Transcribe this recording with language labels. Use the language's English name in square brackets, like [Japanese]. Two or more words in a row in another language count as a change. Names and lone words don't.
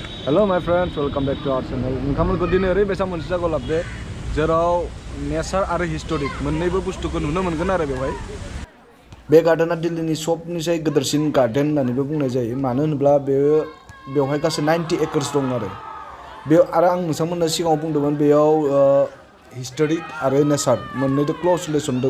[English] Hello my friends, welcome back to our channel. [Bodo] नोंथांमोनखौ दिनै ओरैबायसा मोनसे जायगायाव लाबोदो जेराव नेचार आरो हिस्टोरिक मोन्नैबो बुस्थुखौ नुनो मोनगोन आरो बेवहाय। बे गार्डेना दिल्लीनि सबनिसाय गिदिरसिन गार्डेन होननानैबो बुंनाय जायो। मानो होनोब्ला बेवहाय गासै 90 एकर्स दं आरो आं नोंथांमोननो सिगाङाव बुंदोंमोन बेयाव हिस्टोरिक आरो नेचार मोन्नैजों [English] close relation [Bodo] दं।